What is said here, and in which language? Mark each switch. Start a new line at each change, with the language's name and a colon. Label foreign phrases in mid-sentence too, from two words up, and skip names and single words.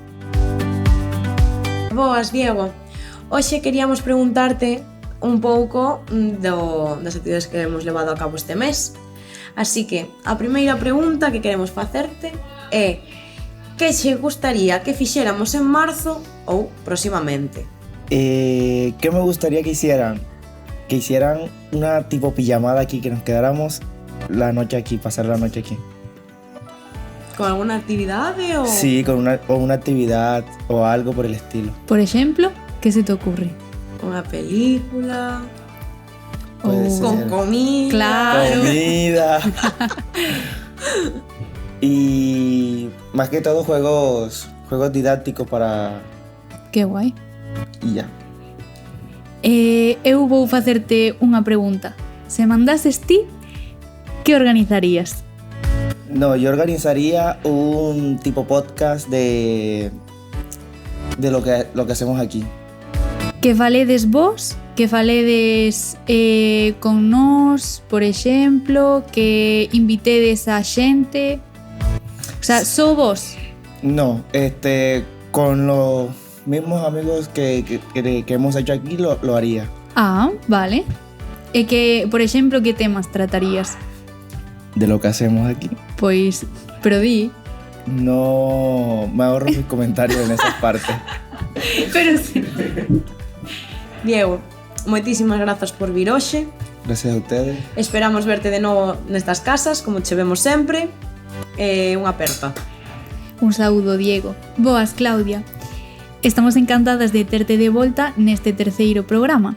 Galician: Boas, Diego. Hoxe queríamos preguntarte un pouco das actividades que hemos levado a cabo este mes. Así que a primeira pregunta que queremos facerte é: que che gustaría que fixéramos en marzo ou próximamente?
Spanish: ¿Qué me gustaría que hicieran? Que hicieran una tipo pijamada aquí, que nos quedáramos la noche aquí, pasar la noche aquí. ¿Con alguna actividade o...? Sí, con una actividad o algo por el estilo.
Galician: Por exemplo, que se te ocurre? Unha película...
Spanish: Puede ser. Con comida... Claro. Comida. Y más que todo juegos didácticos para...
Galician: Que guai.
Spanish: Y ya.
Galician: Eu vou facerte unha pregunta. Se mandases ti, que organizarías?
Spanish: No, yo organizaría un tipo podcast de lo que hacemos aquí.
Galician: Que faledes vos, que faledes con nós, por exemplo, que invitedes a xente.
Spanish: O sea,
Galician: só vos.
Spanish: No, con los mismos amigos que hemos hecho aquí lo haría.
Galician: Ah, vale. E que, por exemplo, que temas tratarías?
Spanish: De lo que hacemos aquí.
Galician: Pois, pero di.
Spanish: No, me ahorro mis comentarios en esa parte. Pero sí.
Galician: Diego, moitísimas grazas por vir hoxe.
Spanish: Gracias a ustedes.
Galician: Esperamos verte de novo nestas casas, como che vemos sempre. Unha aperta. Un saúdo, Diego. Boas, Claudia. Estamos encantadas de terte de volta neste terceiro programa.